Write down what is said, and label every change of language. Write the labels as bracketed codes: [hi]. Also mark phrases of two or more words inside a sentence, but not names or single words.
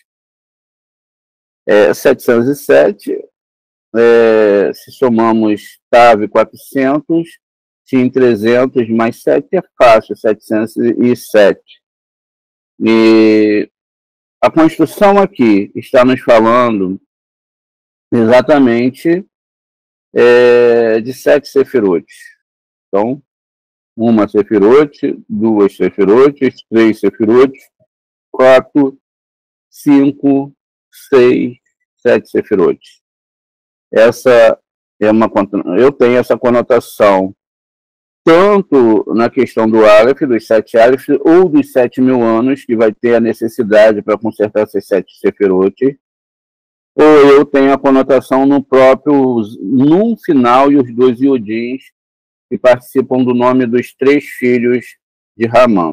[pt] 707, se somamos Tav 400, Shin 300 mais 7 é fácil, 707. E a construção aqui está nos falando exatamente de 7 sefirotes. Então, uma sefirote, 2 sefirotes, 3 sefirotes, 4, 5, 6, 7 sefirotes. Essa é eu tenho essa conotação tanto na questão do Aleph, dos 7 Aleph, ou dos 7.000 anos, que vai ter a necessidade para consertar esses 7 sefirotes, ou eu tenho a conotação no final, e os 2 Yodins, que participam do nome dos 3 filhos de Ramã.